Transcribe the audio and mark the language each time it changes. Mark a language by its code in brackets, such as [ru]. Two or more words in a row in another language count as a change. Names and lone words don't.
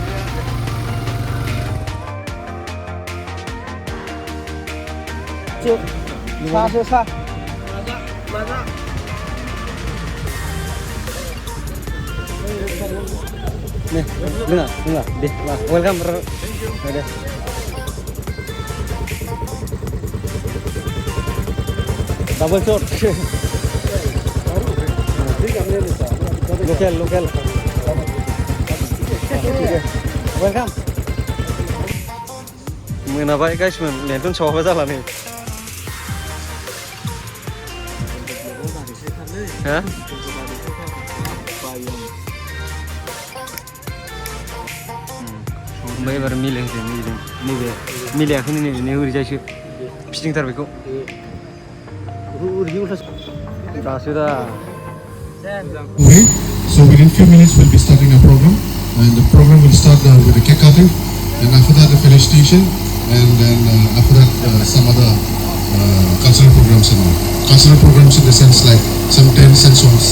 [id] Cuk, sa. Nih, dengar, deh, [en] welcome bro. [id] Ada. [en] Double shot. Local. Welcome. [brx] Monabaय guys मोन लेन्टन सावबाय जाला नै हा ओमफ्राय एबार मिलायहोदो नैबे मिलायाखै नै ओरैजायसो फिदिंथार बेखौ दासो दा [en] Okay, so within few minutes we'll be starting our program, and the program will start with the cake cutting, and after that the felicitation, and then after that some other cultural programs and all. Cultural programs in the sense like some dance and songs.